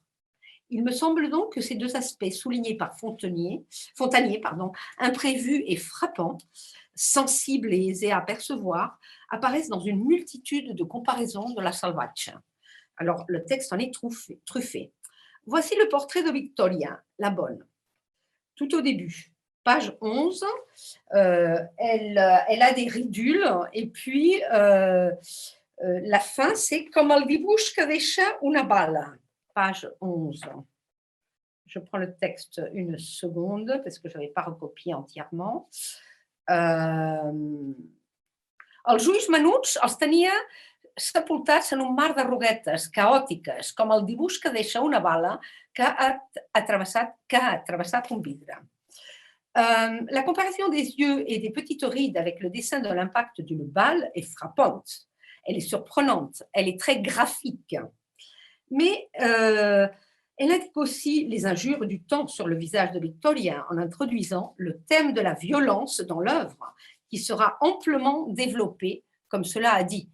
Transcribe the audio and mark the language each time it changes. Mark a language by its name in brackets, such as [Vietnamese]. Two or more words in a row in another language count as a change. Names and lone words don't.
[French] Il me semble donc que ces deux aspects soulignés par Fontanier, imprévus et frappants, sensibles et aisés à percevoir, apparaissent dans une multitude de comparaisons de la Salvatge. Alors, le texte en est truffé. Voici le portrait de Victoria, la bonne. Tout au début, page 11, elle a des ridules et puis la fin, c'est « Comme [Catalan] el dibuix que deixa una bala », [French] page 11. Je prends le texte une seconde parce que je n'avais pas recopié entièrement. [Catalan] Els ulls menuts els tenia sepultats en un mar de ruguetes caòtiques, com el dibuix que deixa una bala que ha travessat un vidre. [French] La comparaison des yeux et des petites rides avec le dessin de l'impact d'une balle est frappante. Elle est surprenante, elle est très graphique. Mais elle indique aussi les injures du temps sur le visage de Victoria en introduisant le thème de la violence dans l'œuvre, qui sera amplement développé, comme cela a dit.